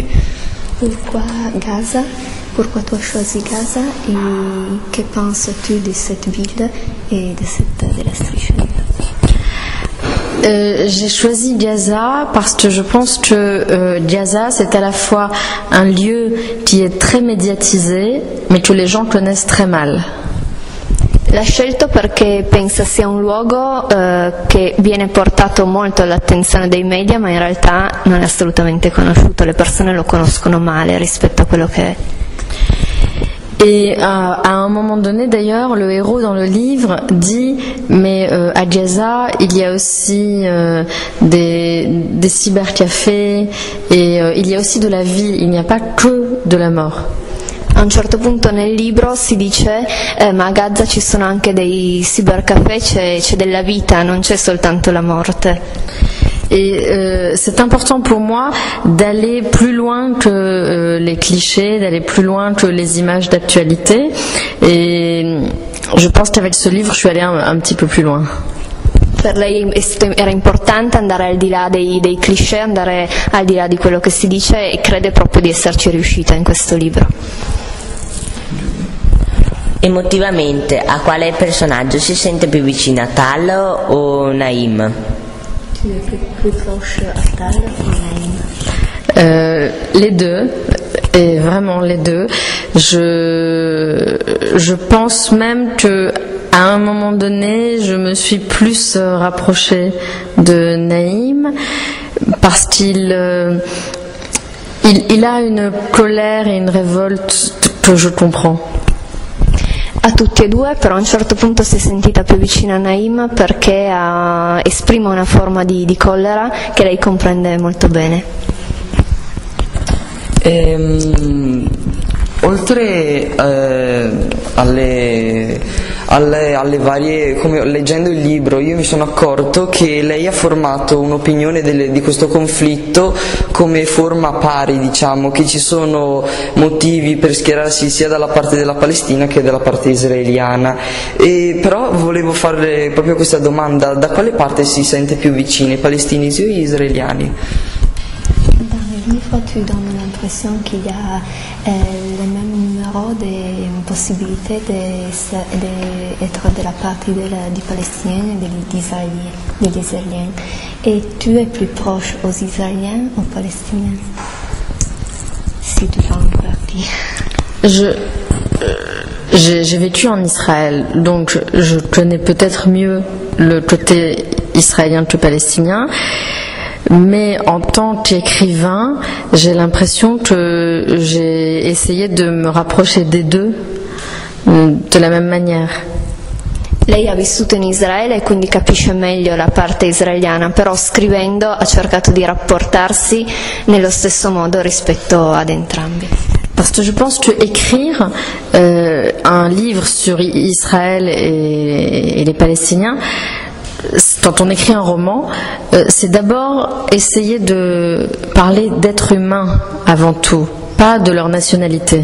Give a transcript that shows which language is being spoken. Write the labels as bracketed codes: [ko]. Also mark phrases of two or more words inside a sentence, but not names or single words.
[fr] Pourquoi Gaza? Pourquoi tu as choisi Gaza et que penses-tu de cette ville et de la [it] striscia di Gaza? [fr] J'ai choisi Gaza parce que je pense que Gaza c'est à la fois un lieu qui est très médiatisé mais que les gens connaissent très mal. [it] L'ha scelto perché pensa sia un luogo che viene portato molto all'attenzione dei media ma in realtà non è assolutamente conosciuto, le persone lo conoscono male rispetto a quello che è. [fr] Et à un moment donné, d'ailleurs, le héros dans le livre dit mais à Gaza, il y a aussi des cybercafés et il y a aussi de la vie, il n'y a pas que de la mort. [it] A un certo punto nel libro si dice ma a Gaza ci sono anche dei cybercafé, c'è della vita, non c'è soltanto la morte. [fr] Et c'est important pour moi d'aller plus loin que les clichés, d'aller plus loin que les images d'actualité. Et je pense qu'avec ce livre, je suis allée un petit peu plus loin. [it] Per lei era importante andare al di là dei cliché, andare al di là di quello che si dice e crede proprio di esserci riuscita in questo libro. Emotivamente, a quale personaggio si sente più vicina, Tal o Naim? [fr] Les deux, et vraiment les deux. Je pense même que à un moment donné, je me suis plus rapprochée de Naïm parce qu'il a une colère et une révolte que je comprends. [it] A tutti e due, però a un certo punto si è sentita più vicina a Naïm perché esprime una forma di collera che lei comprende molto bene. Oltre alle varie, come leggendo il libro, io mi sono accorto che lei ha formato un'opinione di questo conflitto come forma pari, diciamo, che ci sono motivi per schierarsi sia dalla parte della Palestina che dalla parte israeliana. Però volevo fare proprio questa domanda: da quale parte si sente più vicina, i palestinesi o gli israeliani? [fr] Livre, tu donnes l'impression qu'il y a le même numéro de possibilités d'être de la partie des Palestiniens et des Israéliens. Et tu es plus proche aux Israéliens ou aux Palestiniens, si tu fais une partie? J'ai vécu en Israël, donc je connais peut-être mieux le côté israélien que palestinien. Mais en tant qu'écrivain, j'ai l'impression que j'ai essayé de me rapprocher des deux de la même manière. [it] Lei ha vissuto in Israele e quindi capisce meglio la parte israeliana, però scrivendo ha cercato di rapportarsi nello stesso modo rispetto ad entrambi. [fr] Parce que je pense que écrire un livre sur Israël et les Palestiniens, quand on écrit un roman, c'est d'abord essayer de parler d'êtres humains avant tout, pas de leur nationalité.